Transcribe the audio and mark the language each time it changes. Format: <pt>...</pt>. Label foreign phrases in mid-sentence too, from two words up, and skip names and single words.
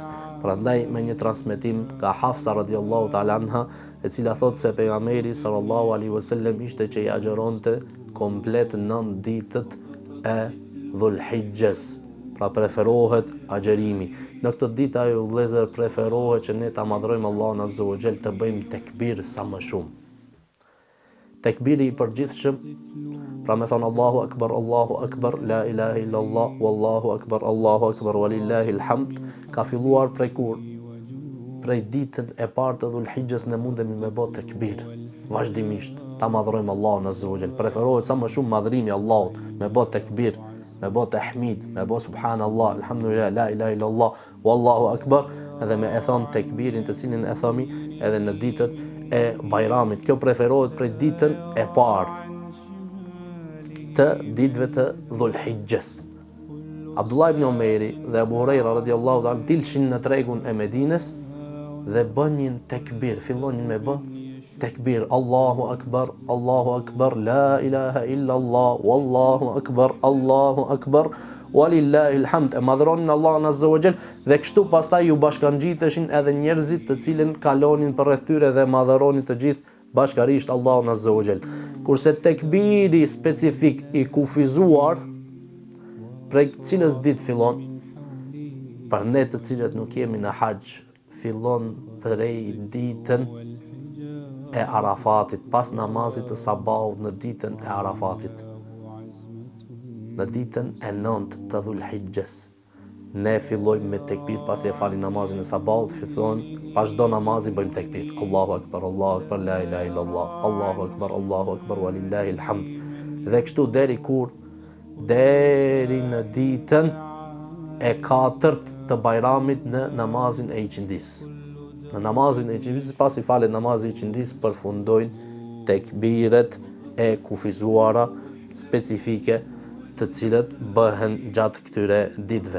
<sq>Prandaj me një transmetim nga Hafsa</sq> <ar>رضي الله تعالى عنها,</ar> <sq>e cila thot se pejgamberi</sq> <ar>صلى الله عليه وسلم</ar> <sq>ishte që i agjeronte komplet 9 ditët e Dhul-Hijjes. Pra preferohet agjerimi. Në këtë ditë, ajo vëllezër, preferohet që ne ta madhrojmë Allahun</sq> <ar>عز وجل,</ar> <sq>të bëjmë tekbir sa më shumë. Tekbiri i përgjithshëm, pra me thonë</sq> <ar>الله أكبر لا إله إلا الله والله أكبر ولله الحمد,</ar> <sq>ka filluar prej kur? prej ditën e parë të Dhul-Hijjes ne mundemi me bë tekbir vazhdimisht, ta madhrojmë Allahun</sq> <ar>عز وجل.</ar> <sq>Preferohet sa më shumë madhrimi Allahut, me bë tekbir, me bë tahmid, me bë</sq> <ar>سبحان الله الحمد لله لا إله إلا الله والله أكبر,</ar> <sq>edhe me e thon tekbirin të cilin e thomi edhe në ditët e Bajramit. Kjo preferohet prej ditën e parë të ditëve të Dhul-Hijjes. Abdullah ibn Omeri dhe Abu Huraira</sq> <ar>رضي الله تعالى</ar> <sq>dilshin në tregun e Medines dhe bënjin tekbir, fillonin me bë tekbir,</sq> <ar>الله أكبر لا إله إلا الله والله أكبر ولله الحمد.</ar> <sq>E madhronin Allahun</sq> <ar>عز وجل</ar> <sq>dhe kështu pastaj ju bashkangjiteshin edhe njerëzit të cilën kalonin përreth tyre dhe madhronin të gjithë bashkarisht Allahun</sq> <ar>عز وجل.</ar> <sq>Kurse tekbiri specifik i kufizuar prej cilës ditë fillon, për ne të cilët nuk jemi në haxh, fillon prej ditën e Arafatit, pas namazit të sabahut në ditën e Arafatit, në ditën e 9 të Dhul-Hijjes. Ne fillojmë me tekbir, pasi e falim namazin e sabahut, fillon pas çdo namazi bëjmë tekbir.</sq> <ar>الله أكبر لا إله إلا الله الله أكبر ولله الحمد.</ar> <sq>Dhe kështu deri në ditën e 4 të Bajramit në namazin e iqindis. Në namazin e iqindis, pasi falet namazin e iqindis, përfundojnë tekbiret e kufizuara specifike të cilët bëhen gjatë këtyre ditëve.</sq>